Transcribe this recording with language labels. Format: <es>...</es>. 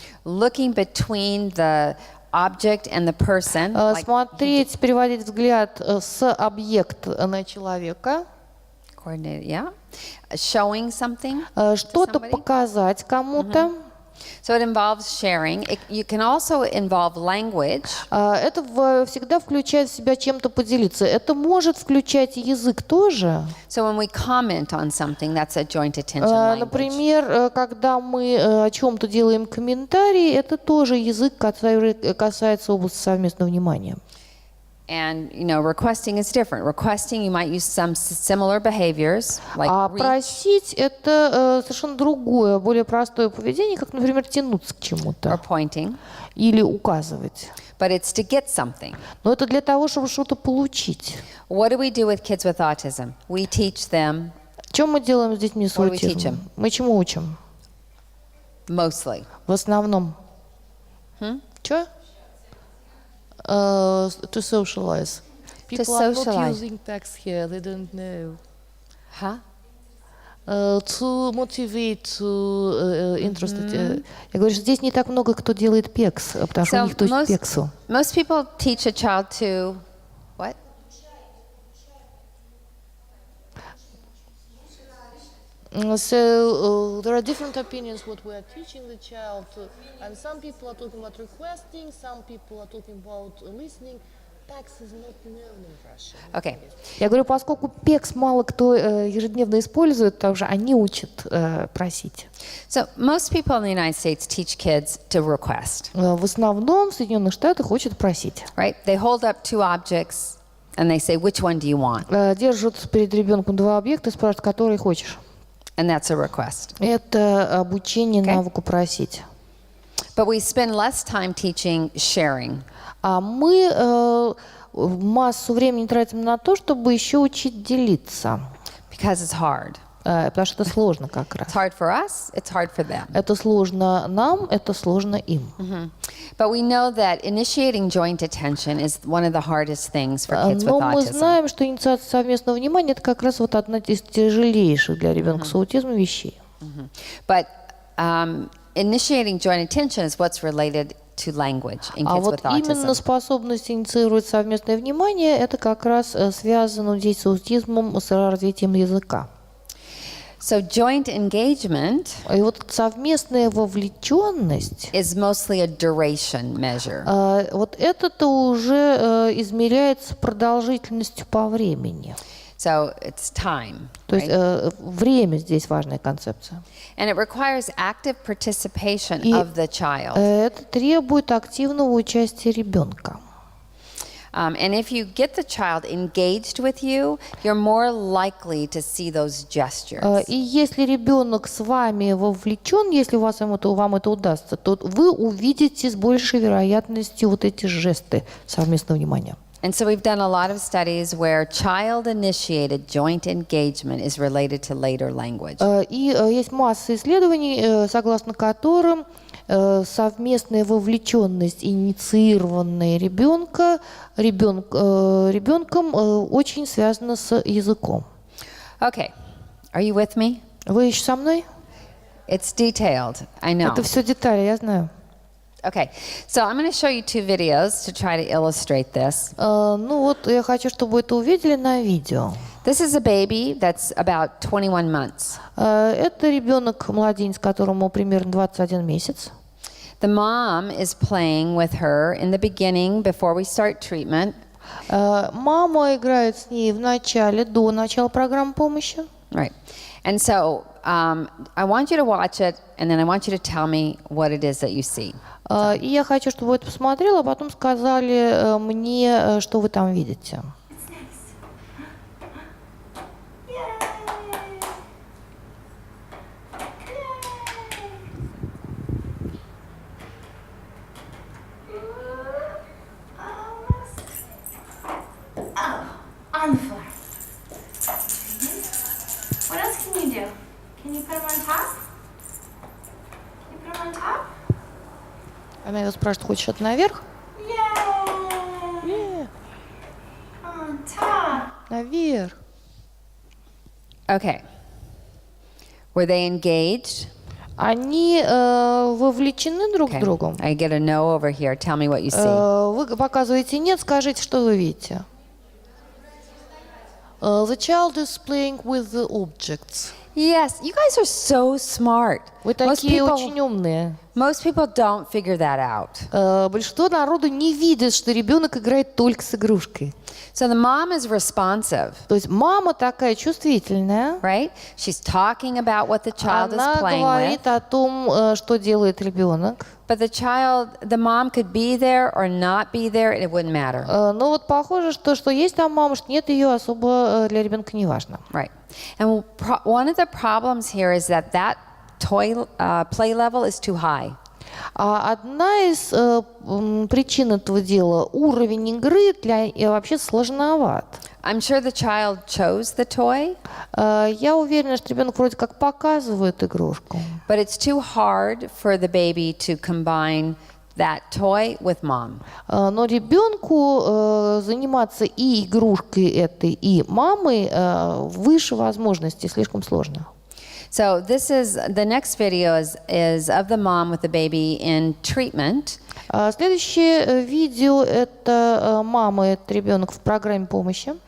<en>looking between the object and the person, like</en> <ru>Смотреть, переводить взгляд с объекта на человека.</ru> <en>coordinated, yeah, showing something,</en> <ru>Что-то</ru> <en>somebody.</en> <ru>показать кому-то.</ru> <en>So it involves sharing. You can also involve language.</en> <ru>Это всегда включает в себя чем-то поделиться. Это может включать и язык тоже.</ru> <en>So when we comment on something, that's a joint attention language.</en> <ru>Например, когда мы о чем-то делаем комментарии, это тоже язык, который касается области совместного внимания.</ru> <en>And, requesting is different. Requesting, you might use some similar behaviors, like</en> <ru>А</ru> <en>reach,</en> <ru>просить – это совершенно другое, более простое поведение, как, например, тянуться к</ru> <en>or</en> <ru>чему-то</ru> <en>pointing,</en> <ru>или указывать.</ru> <en>but it's to get something.</en> <ru>Но это для того, чтобы что-то получить.</ru> <en>What do we do with kids with autism? We teach them</en> <ru>Что мы делаем с детьми с</ru> <en>What do we teach</en> <ru>аутизмом?</ru> <en>them?</en> <ru>Мы чему учим?</ru> <en>mostly.</en> <ru>В основном. Что?</ru> <en>To socialize. People are not socialize. using text here, they don't know. Huh? To motivate, to interested.</en> <ru>Я говорю, что здесь не так много кто делает пекс, потому что у</ru> <en>So</en> <ru>них точно пексу.</ru> <en>most people teach a child to what? So there are different opinions what we are teaching the child, and some people are talking about requesting, some people are talking about listening. Text is not known in Russian. Okay.</en> <ru>Я говорю, поскольку пекс мало кто ежедневно использует, также они учат просить.</ru> <en>So most people in the United States teach kids to request,</en> <ru>В основном в Соединенных Штатах учат просить.</ru> <en>right? They hold up 2 objects and they say, which one do you want?</en> <ru>Держат перед ребенком 2 объекта и спрашивают, который хочешь.</ru> <en>And that's a request.</en> <ru>Это обучение</ru> <en>Okay.</en> <ru>навыку просить.</ru> <en>But we spend less time teaching sharing.</en> <ru>А мы массу времени тратим на то, чтобы еще учить делиться.</ru> <en>Because it's hard.</en> <ru>Потому что это сложно как раз.</ru> <en>It's hard for us, it's hard for them.</en> <ru>Это сложно нам, это сложно им.</ru> <en>But we know that initiating joint attention is one of the hardest things for kids with</en> <ru>Но мы</ru> <en>autism.</en> <ru>знаем, что инициация совместного внимания – это как раз вот одна из тяжелейших для ребенка с аутизмом вещей.</ru> <en>But initiating joint attention is what's related to language in</en> <ru>А</ru> <en>kids</en> <ru>вот</ru> <en>with</en> <ru>именно</ru> <en>autism.</en> <ru>способность инициировать совместное внимание – это как раз связано у детей с аутизмом с развитием языка.</ru> <en>So joint engagement</en> <ru>И вот совместная вовлеченность</ru> <en>is mostly a duration measure.</en> <ru>вот это-то уже измеряется продолжительностью по времени.</ru> <en>So it's time.</en> <ru>То есть время здесь важная концепция.</ru> <en>And it requires active participation</en> <ru>И</ru> <en>of the child.</en> <ru>это требует активного участия ребенка.</ru> <en>And if you get the child engaged with you, you're more likely to see those gestures.</en> <ru>И если ребенок с вами вовлечен, если вам это удастся, то вы увидите с большей вероятностью вот эти жесты совместного внимания.</ru> <en>And so we've done a lot of studies where child-initiated joint engagement is related to later language.</en> <ru>И есть масса исследований, согласно которым совместная вовлеченность, инициированная ребенком, очень связана с языком.</ru> <en>Okay, are you with me?</en> <ru>Вы еще со мной?</ru> <en>It's detailed, I know.</en> <ru>Это все детали, я знаю.</ru> <en>Okay, so I'm going to show you two videos to try to illustrate this.</en> <ru>Ну вот, я хочу, чтобы вы это увидели на видео.</ru> <en>This is a baby that's about 21 months.</en> <ru>Это ребенок, младенец, которому примерно 21 месяц.</ru> <en>The mom is playing with her in the beginning before we start treatment.</en> <ru>Мама играет с ней до начала программы помощи.</ru> <en>Right. And so I want you to watch it, and then I want you to tell me what it is that you see.</en> <ru>И я хочу, чтобы вы это посмотрели, а потом сказали мне, что вы там видите.</ru> <en>It's nice. Yay! Oh, on the floor. What else can you do? Can you put them on top? Can you put them on top?</en> <ru>Она его спрашивает, хочешь это наверх?</ru> <en>Yay! On top.</en> <ru>Наверх.</ru> <en>Okay. Were they engaged?</en> <ru>Они вовлечены друг</ru> <en>Okay.</en> <ru>с другом.</ru> <en>I get a no over here. Tell me what you see.</en> <ru>Вы показываете нет, скажите, что вы видите.</ru> <en>The child is playing with the objects. Yes, you guys are so smart.</en> <ru>Вы такие очень умные.</ru> <en>Most people don't figure that out.</en> <ru>Большинство народу не видит, что ребенок играет только с игрушкой.</ru> <en>So the mom is responsive,</en> <ru>То есть мама такая чувствительная.</ru> <en>right? She's talking about what the child is</en> <ru>Она</ru> <en>playing with.</en> <ru>говорит о том, что делает ребенок.</ru> <en>But the mom could be there or not be there, and it wouldn't matter.</en> <ru>Но вот похоже, что есть там мама, что нет, ее особо для ребенка не важно.</ru> <en>Right. And one of the problems here is that toy play level is too high.</en> <ru>А одна из причин этого дела — уровень игры вообще сложноват.</ru> <en>I'm sure the child chose the toy,</en> <ru>Я уверена, что ребенок вроде как показывает игрушку.</ru> <en>but it's too hard for the baby to combine that toy with mom.</en> <ru>Но ребенку заниматься и игрушкой этой, и мамой выше возможностей, слишком сложно.</ru> <en>So the next video is of the mom with the baby in treatment.</en> <ru>Следующее видео — это мама, это ребенок в программе помощи.</ru>